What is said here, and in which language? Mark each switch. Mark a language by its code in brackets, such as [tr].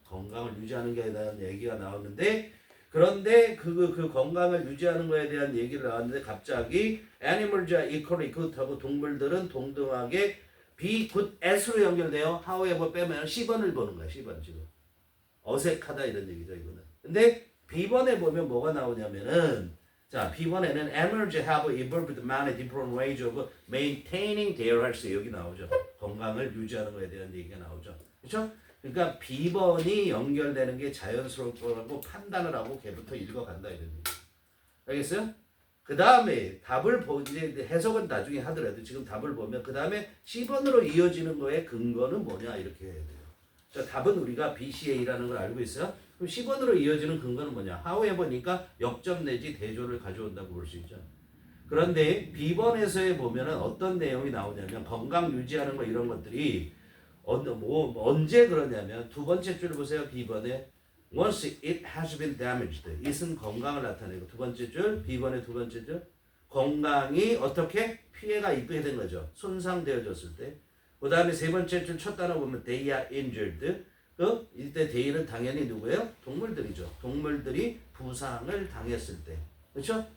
[ko] 건강을 유지하는 거에 대한 얘기가 나오는데 그런데 그 건강을 유지하는 거에 대한 얘기를 나왔는데 갑자기 animals와 [en] equally good [ko] 하고 동물들은 동등하게 be good as로 연결돼요. however 빼면 C번을 보는 거야. C번 지금. 어색하다 이런 얘기죠 이거는. 근데 B번에 보면 뭐가 나오냐면은 자 B번에는 [en] animals have evolved many different ways of maintaining their health [ko] 여기 나오죠. 건강을 유지하는 거에 대한 얘기가 나오죠. 그렇죠? 그러니까 B번이 연결되는 게 자연스러울 거라고 판단을 하고 걔부터 읽어간다 이런 얘기. 알겠어요? 그 다음에 답을 이제 해석은 나중에 하더라도 지금 답을 보면 그 다음에 C번으로 이어지는 거의 근거는 뭐냐 이렇게 해야 돼요. 자, 답은 우리가 BCA라는 걸 알고 있어요. 그럼 C번으로 이어지는 근거는 뭐냐? however니까 역점 내지 대조를 가져온다고 볼 수 있죠. 그런데 B번에서에 보면은 어떤 내용이 나오냐면 건강 유지하는 거 이런 것들이 언제 그러냐면 두 번째 줄 보세요. B번에 [en] once it has been damaged. [ko] it은 건강을 나타내고 두 번째 줄 B번의 두 번째 줄 건강이 어떻게 피해가 입게 된 거죠. 손상되어졌을 때. 그 다음에 세 번째 줄 첫 단어 보면 [en] they are injured. [ko] 이때 they는 당연히 누구예요? 동물들이죠. 동물들이 부상을 당했을 때. 그렇죠?